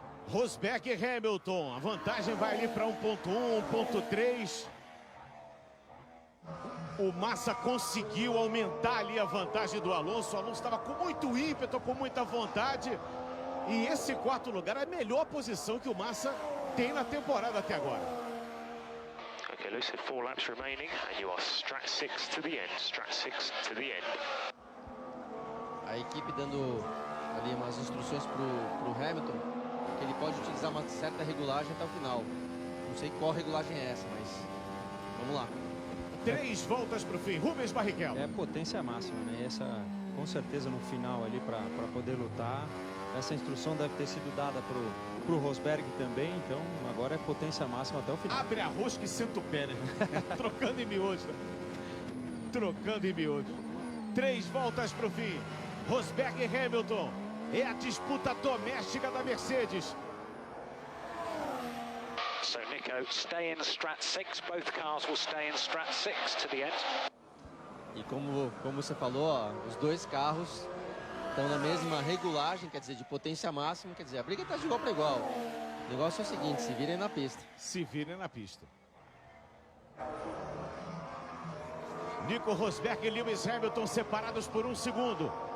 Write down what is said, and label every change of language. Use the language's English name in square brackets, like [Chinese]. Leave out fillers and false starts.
[Portuguese] Rosberg e Hamilton, a vantagem vai ali para 1.1, 1.3. O Massa conseguiu aumentar ali a vantagem do Alonso. O Alonso estava com muito ímpeto, com muita vontade. E esse 4º lugar é a melhor posição que o Massa tem na temporada até agora. [English] Okay, Lewis, 4 laps remaining and you are strat 6 to the end. Strat 6 to the end. [Portuguese] A equipe dando ali umas instruções pro Hamilton, que ele pode utilizar uma certa regulagem até o final. Não sei qual regulagem é essa, mas vamos lá. 3 voltas para o fim. Rubens Barrichello. É potência máxima, né? E essa, com certeza, no final ali para poder lutar. Essa instrução deve ter sido dada pro Rosberg também. Então, agora é potência máxima até o final. Abre a rosca e senta o pé, né? Trocando em miúdos. Trocando em miúdos. 3 voltas para o fim. Rosberg e Hamilton. É a disputa doméstica da Mercedes. [English] So Nico, stay in strat 6. Both cars will stay in strat 6 to the end. [Portuguese] E como você falou, ó, os dois carros estão na mesma regulagem, quer dizer, de potência máxima, quer dizer, a briga está de igual para igual. O negócio é o seguinte, se virem na pista. Se virem na pista. Nico Rosberg e Lewis Hamilton separados por 1 segundo.